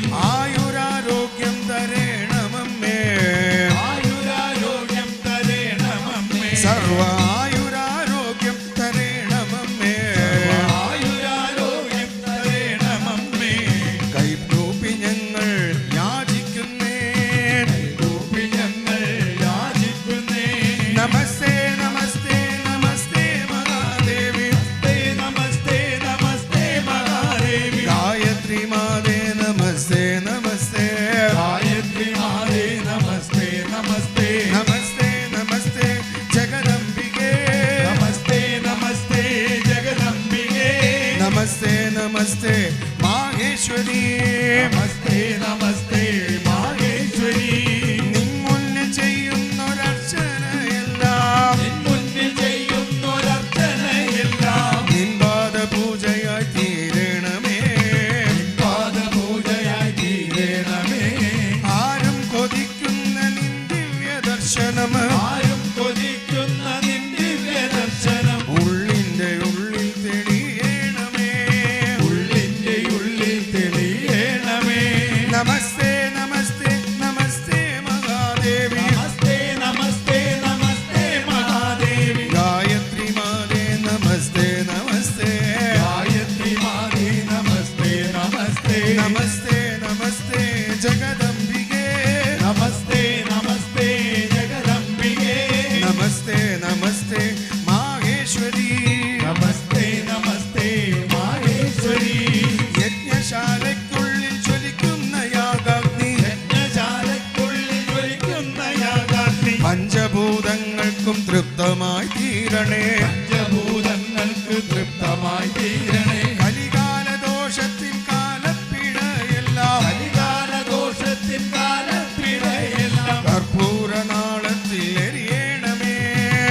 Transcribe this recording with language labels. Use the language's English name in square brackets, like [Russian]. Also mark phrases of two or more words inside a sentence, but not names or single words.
[Malayalam] ആയുരാരോഗ്യം തരേണമമ്മേ ആയുരാരോഗ്യം തരേണമമ്മേ സർവ ആയുരാരോഗ്യം തരേണമമ്മേ ആയുരാരോഗ്യം തരേണമമ്മേ. കൈകൂപ്പി ഞങ്ങൾ യാചിക്കുന്നേ കൈകൂപ്പി ഞങ്ങൾ യാചിക്കുന്നേ. [Sanskrit] നമസ്തേ നമസ്തേ നമസ്തേ മഹാദേവി നമസ്തേ നമസ്തേ മഹാദേവി. गायत्री माते नमस्ते नमस्ते गायत्री माते नमस्ते नमस्ते नमस्ते नमस्ते जगदंबिके नमस्ते नमस्ते जगदंबिके नमस्ते नमस्ते माहेश्वरी नमस्ते नमस्ते माहेश्वरी. [Malayalam] നിൻ മുന്നിൽ ചെയ്യുന്നൊരർച്ചനയെല്ലാം നിൻ മുന്നിൽ ചെയ്യുന്നൊരർച്ചനയെല്ലാം നിൻ പാദപൂജയായി തീരണമേ പാദപൂജയായി തീരണമേ. ആരും കൊതിക്കുന്ന നിൻ ദിവ്യ ദർശനം ആരും കൊതിക്കുന്ന നിൻ ദിവ്യ ദർശനം ഉള്ളിന്റെ ഉള്ളിൽ തെളിയണമേ ഉള്ളിന്റെ ഉള്ളിൽ തെളിയണമേ. [Sanskrit] നമസ്തേ നമസ്തേ നമസ്തേ മഹാദേവി നമസ്തേ നമസ്തേ നമസ്തേ മഹാദേവി. गायत्री माते नमस्ते नमस्ते गायत्री माते नमस्ते नमस्ते नमस्ते नमस्ते जगदंबिके नमस्ते नमस्ते जगदंबिके नमस्ते नमस्ते माहेश्वरी नमस्ते नमस्ते माहेश्वरी. [Malayalam] യജ്ഞശാലയ്ക്കുള്ളിൽ ജ്വലിക്കുന്ന യാഗാഗ്നി യജ്ഞശാലയ്ക്കുള്ളിൽ ജ്വലിക്കുന്ന യാഗാഗ്നി പഞ്ചഭൂതങ്ങൾക്കും തൃപ്തമായി തീരണേ പഞ്ചഭൂതങ്ങൾക്ക് തൃപ്തമായി തീരണേ. കലികാലദോഷത്തിൻ കാലപ്പിഴയെല്ലാം കലികാലദോഷത്തിൻ കാലപ്പിഴയെല്ലാം കർപ്പൂരനാളത്തിൽ എരിയണമേ